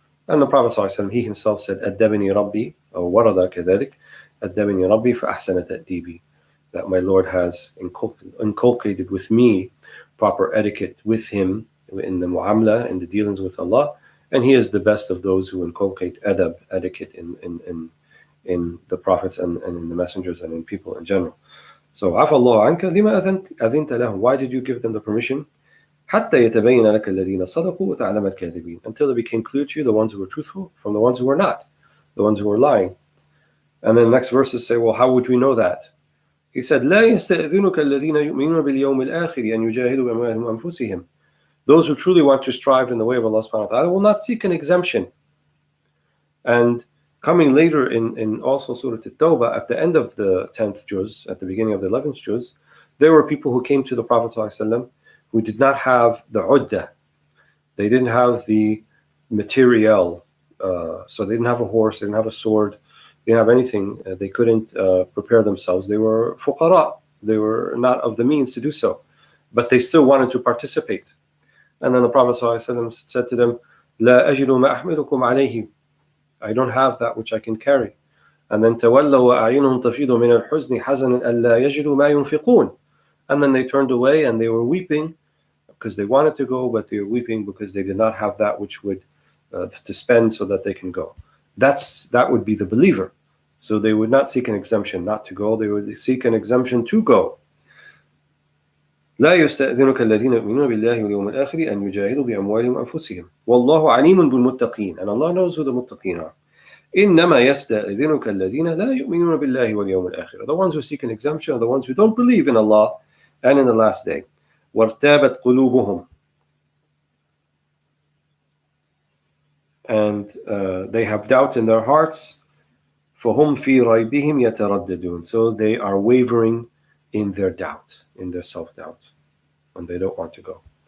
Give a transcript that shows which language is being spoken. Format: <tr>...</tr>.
<en>And the Prophet ﷺ, he himself said,</en> <ar>أَدَّبَنِي رَبِّي,</ar> <en>or</en> <ar>وَرَدَ كَذَلِكَ أَدَّبَنِي رَبِّي فَأَحْسَنَ تَأْدِيبِي,</ar> <en>that my Lord has inculcated with me proper etiquette with Him in the mu'amala, in the dealings with Allah, and He is the best of those who inculcate adab, etiquette in the prophets and in the messengers and in people in general. So,</en> <ar>عَفَى اللَّهُ عَنْكَ لِمَا أَذِنْتَ لَهُمْ.</ar> <en>Why did you give them the permission?</en> <ar>حتى يتبين لك الذين صدقوا وتعلم الكاذبين,</ar> <en>until it became clear to you the ones who were truthful from the ones who were not, the ones who were lying. And then the next verses say, well, how would we know that? He said,</en> <ar>لا يستأذنك الذين يؤمنون باليوم الآخر أن يجاهدوا بأموالهم وأنفسهم.</ar> <en>Those who truly want to strive in the way of Allah subhanahu wa ta'ala will not seek an exemption. And coming later in also Surah At-Tawbah, at the end of the 10th juz, at the beginning of the 11th juz, there were people who came to the Prophet ﷺ who did not have the uddah. They didn't have the material. So they didn't have a horse, they didn't have a sword, they didn't have anything. They couldn't prepare themselves. They were fuqara. They were not of the means to do so. But they still wanted to participate. And then the Prophet ﷺ said to them,</en> <ar>لا أجد ما أحملكم عليه.</ar> <en>I don't have that which I can carry. And then</en> <ar>تولوا وأعينهم تفيض من الحزن حزنا ألا يجدوا ما ينفقون.</ar> <en>And then they turned away and they were weeping because they wanted to go, but they were weeping because they did not have that which would to spend so that they can go. That would be the believer. So they would not seek an exemption not to go, they would seek an exemption to go.</en> <ar>لا يستأذنك الذين يؤمنون بالله واليوم الآخر أن يجاهدوا بأموالهم وأنفسهم والله عليم بالمتقين,</ar> <en>and Allah knows who the muttaqin are.</en> <ar>إنما يستأذنك الذين لا يؤمنون بالله واليوم الآخر.</ar> <en>The ones who seek an exemption are the ones who don't believe in Allah and in the last day.</en> <ar>وارتابت قلوبهم,</ar> <en>and they have doubt in their hearts.</en> <ar>فهم في ريبهم يترددون,</ar> <en>so they are wavering in their doubt, in their self-doubt, and they don't want to go.</en>